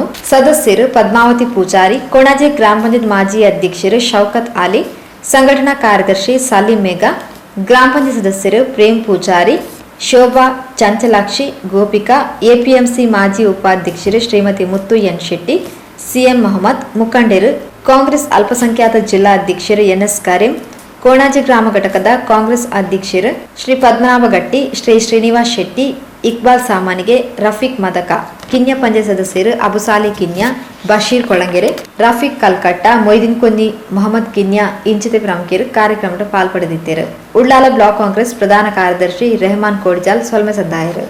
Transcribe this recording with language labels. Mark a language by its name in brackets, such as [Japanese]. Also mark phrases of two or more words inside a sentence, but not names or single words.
[Kannada] ಸದಸ್ಯರು ಪದ್ಮಾವತಿ ಪೂಜಾರಿ, ಕೊಣಾಜೆ ಗ್ರಾಮ ಪಂಚಾಯತ್ ಮಾಜಿ ಅಧ್ಯಕ್ಷರು ಶೌಕತ್ ಅಲಿ, ಸಂಘಟನಾ ಕಾರ್ಯದರ್ಶಿ ಸಾಲಿಂ ಮೇಘಾ, ಗ್ರಾಮ ಪಂಚಾಯತ್ ಸದಸ್ಯರು ಪ್ರೇಮ್ ಪೂಜಾರಿ, ಶೋಭಾ, ಚಂಚಲಾಕ್ಷಿ, ಗೋಪಿಕಾ, APMC ಮಾಜಿ ಉಪಾಧ್ಯಕ್ಷರು ಶ್ರೀಮತಿ ಮುತ್ತು ಎನ್ ಶೆಟ್ಟಿ, CM ಮೊಹಮ್ಮದ್, ಮುಖಂಡರು, ಕಾಂಗ್ರೆಸ್ ಅಲ್ಪಸಂಖ್ಯಾತ ಜಿಲ್ಲಾ ಅಧ್ಯಕ್ಷರು NS ಕರೀಂ, ಕೋಣಾಜೆ ಗ್ರಾಮ ಘಟಕದ ಕಾಂಗ್ರೆಸ್ ಅಧ್ಯಕ್ಷರು ಶ್ರೀ ಪದ್ಮನಾಭ ಗಟ್ಟಿ, ಶ್ರೀ ಶ್ರೀನಿವಾಸ್ ಶೆಟ್ಟಿ, ಇಕ್ಬಾಲ್ ಸಾಮಾನಿಗೆ, ರಫೀಕ್ ಮದಕ, ಕಿನ್ಯ ಪಂಚಾಯತ್ ಸದಸ್ಯರು ಅಬುಸಾಲಿ ಕಿನ್ಯ, ಬಶೀರ್ ಕೊಳಂಗೆರೆ, ರಫೀಕ್ ಕಲ್ಕಟ್ಟ, ಮೊಯ್ದೀನ್ ಕೊಂದಿ, ಮೊಹಮ್ಮದ್ ಕಿನ್ಯ ಇಂಚಿತೆ ಪ್ರಮುಖರು ಕಾರ್ಯಕ್ರಮದ ಪಾಲ್ಪಡೆದಿದ್ದರು. [Tulu] ಉಳ್ಳಾಲ ಬ್ಲಾಕ್ ಕಾಂಗ್ರೆಸ್ ಪ್ರಧಾನ ಕಾರ್ಯದರ್ಶಿ ರೆಹಮಾನ್ ಕೋಡ್ಜಾಲ್ ಸೊಲ್ಮೆ ಸದ್ದಾಯರು.